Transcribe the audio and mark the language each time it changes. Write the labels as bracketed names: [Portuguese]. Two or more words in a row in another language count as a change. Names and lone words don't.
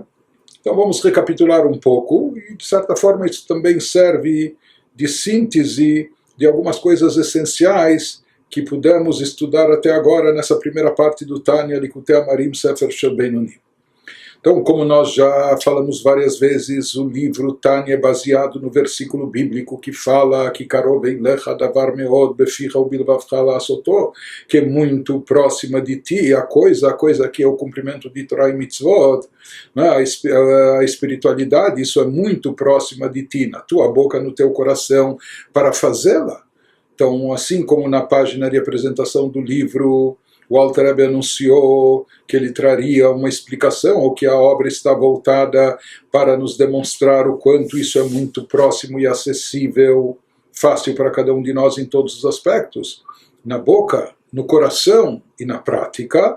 [Portuguese] Então vamos recapitular um pouco e de certa forma isso também serve de síntese de algumas coisas essenciais que pudemos estudar até agora nessa primeira parte do Tânia Likutei Amarim Sefer Shel Beinonim. Então, como nós já falamos várias vezes, o livro Tânia é baseado no versículo bíblico que fala que [Hebrew] קרוב אליך הדבר מאד בפיך ובלבבך לעשותו, [Portuguese] que é muito próxima de ti, a coisa que é o cumprimento de Torah e Mitzvot, né? A espiritualidade, isso é muito próxima de ti, na tua boca, no teu coração, para fazê-la. Então, assim como na página de apresentação do livro, o Alter Rebbe anunciou que ele traria uma explicação, ou que a obra está voltada para nos demonstrar o quanto isso é muito próximo e acessível, fácil para cada um de nós em todos os aspectos, na boca, no coração e na prática.